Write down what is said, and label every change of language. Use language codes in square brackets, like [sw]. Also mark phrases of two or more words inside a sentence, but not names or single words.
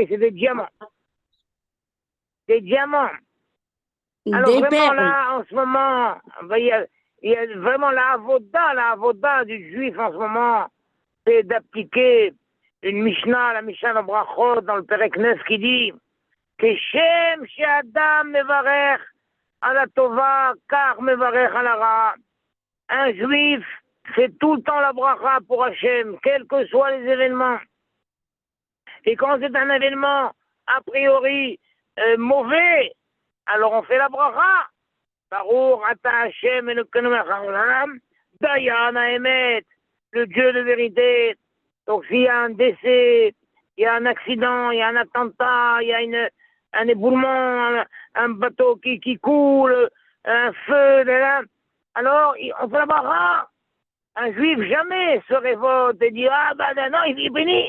[fr] C'est des diamants. Des diamants. Alors Des vraiment perles. là, en ce moment, ben, il y a vraiment la avoda du juif en ce moment, c'est d'appliquer une Mishnah, la Mishnah de Brachot, dans le Perek 9, qui dit [he] כשם שאדם מברך על הטובה, כך מברך על הרעה. [fr] Un juif fait tout le temps la bracha pour Hachem, quels que soient les événements. Et quand c'est un événement a priori mauvais, alors on fait la bracha. [he] ברוך אתה ה' אלוקינו מלך העולם, דיין האמת, [fr] le Dieu de vérité. Donc s'il y a un décès, il y a un accident, il y a un attentat, il y a un éboulement, un bateau qui coule, un feu, là, alors on fait la bracha. Un juif jamais se révolte et dit ah ben non, il bénit.